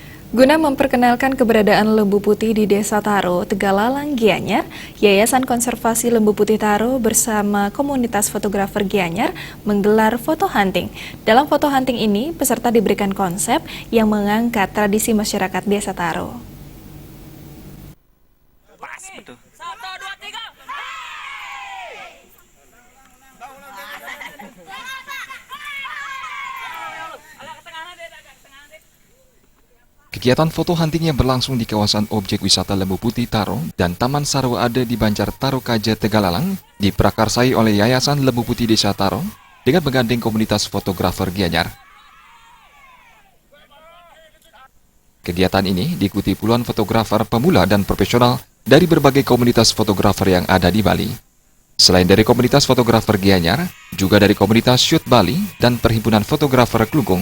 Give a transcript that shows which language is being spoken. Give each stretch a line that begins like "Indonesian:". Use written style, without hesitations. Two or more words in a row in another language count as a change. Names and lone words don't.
Indonesian: Guna memperkenalkan keberadaan lembu putih di Desa Taro, Tegalalang, Gianyar, Yayasan Konservasi Lembu Putih Taro bersama komunitas fotografer Gianyar menggelar foto hunting. Dalam foto hunting ini, peserta diberikan konsep yang mengangkat tradisi masyarakat Desa Taro. Pas, betul. 1, 2, 3. Kegiatan foto hunting yang berlangsung di kawasan objek wisata Lembu Putih Taro dan Taman Sarwa Ade di Banjar Taro Kaja Tegalalang diprakarsai oleh Yayasan Lembu Putih Desa Taro dengan menggandeng komunitas fotografer Gianyar. Kegiatan ini diikuti puluhan fotografer pemula dan profesional dari berbagai komunitas fotografer yang ada di Bali. Selain dari komunitas fotografer Gianyar, juga dari komunitas Shoot Bali dan Perhimpunan Fotografer Klungkung.